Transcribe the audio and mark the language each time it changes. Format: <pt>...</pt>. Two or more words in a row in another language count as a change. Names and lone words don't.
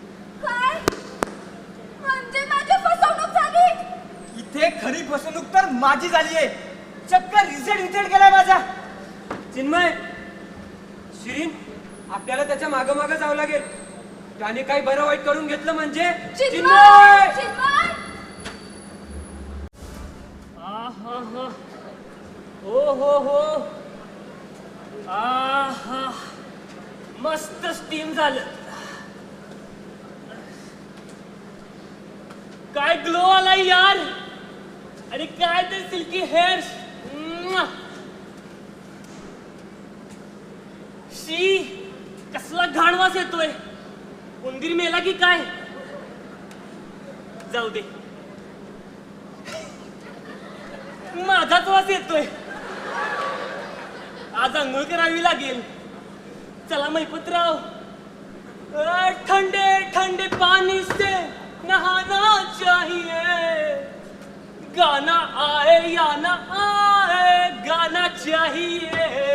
<mr>म्हणजे माझी फसवणूक झाली? इथे खरी फसवणूक तर माझी झाली आहे. चक्क</mr> <en>result withheld</en> <mr>केलाय माझा. चिन्मय, शिरीन, आपल्याला त्याच्या मागं मागं जावं लागेल. त्याने काही बरं वाईट करून घेतलं म्हणजे चिन्मय चिन्मय आहा. हो हो हो. आहा. मस्त स्टीम झालं. काय ग्लो आलाय यार. आणि काय ते</mr> <en>silky hairs.</en> <mr>शी, कसला घाण वास येतोय. उंदीर मेला की काय. जाऊ दे, माझाच वास येतोय. आज अंघोळ करावी लागेल. चला मैपतराव,</mr> <hi>ठंडे ठंडे पानी से नहाना चाहिए. गाना आए या ना आए, गाना चाहिए.</hi>